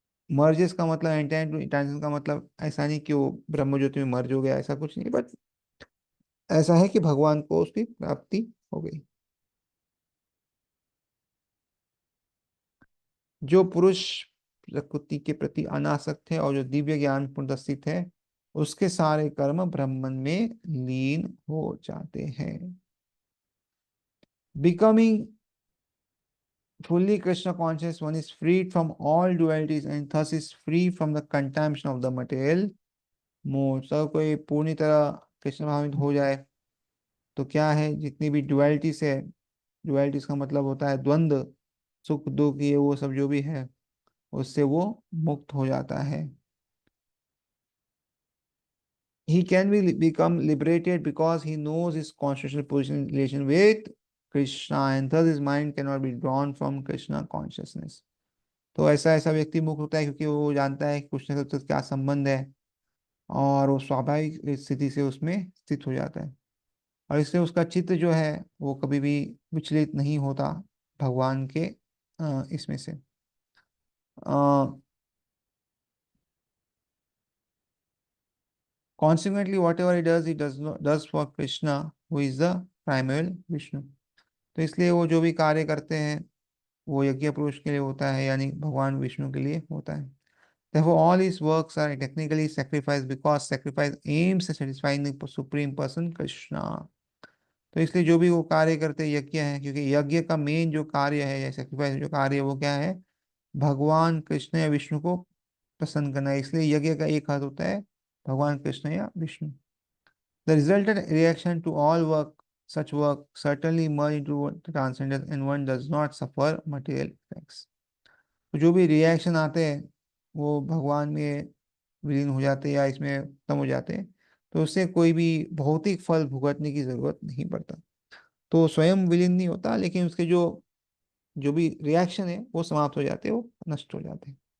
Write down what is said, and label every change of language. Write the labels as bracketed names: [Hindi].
[Hindi] Merges का मतलब intent to intention का मतलब ऐसा नहीं कि वो ब्रह्म ज्योति में मर्ज हो गया, ऐसा कुछ नहीं, बट ऐसा है कि भगवान को उसकी प्राप्ति हो गई। जो पुरुष प्रकृति के प्रति अनासक्त है और जो दिव्य ज्ञान पूर्ण स्थित है उसके सारे कर्म ब्रह्मन में लीन हो जाते हैं। [English] Becoming fully Krishna conscious, one is freed from all dualities and thus is free from the contamination of the material mode। [Hindi] सब कोई पूरी तरह कृष्ण भावित हो जाए तो क्या है, जितनी भी डुअलिटीज है, डुअलिटीज का मतलब होता है द्वंद्व, सुख दुख, ये वो सब जो भी है, उससे वो मुक्त हो जाता है। [English] He can be become liberated because he knows his constitutional position in relation with Krishna and thus his mind cannot be drawn from Krishna consciousness। [Hindi] तो ऐसा ऐसा व्यक्ति मुक्त होता है क्योंकि वो जानता है कि कृष्ण के साथ क्या संबंध है, और वो स्वाभाविक स्थिति से उसमें स्थित हो जाता है। और इससे उसका चित्त जो है वो कभी भी विचलित नहीं होता भगवान के इसमें से। [English] Consequently whatever he does for Krishna who is the primary Vishnu. [Hindi] तो इसलिए वो जो भी कार्य करते हैं वो यज्ञ पुरुष के लिए होता है, यानी भगवान विष्णु के लिए होता है। [English] Therefore, all his works are technically sacrifice because sacrifice aims at satisfying the supreme person Krishna। [Hindi] तो इसलिए जो भी वो कार्य करते हैं यज्ञ है, क्योंकि यज्ञ का मेन जो कार्य है या सेक्रीफाइस जो कार्य है वो क्या है, भगवान कृष्ण या विष्णु को प्रसन्न करना है। इसलिए यज्ञ का एक अर्थ होता है भगवान कृष्ण या Vishnu. [English] The resultant reaction to all work such work certainly merge into transcendence and one does not suffer material effects। [Hindi] तो जो भी रिएक्शन आते हैं वो भगवान में विलीन हो जाते हैं या इसमें खत्म हो जाते हैं। तो उससे कोई भी भौतिक फल भुगतने की जरूरत नहीं पड़ता। तो स्वयं विलीन नहीं होता, लेकिन उसके जो जो भी रिएक्शन है वो समाप्त हो जाते हैं, वो नष्ट हो जाते हैं।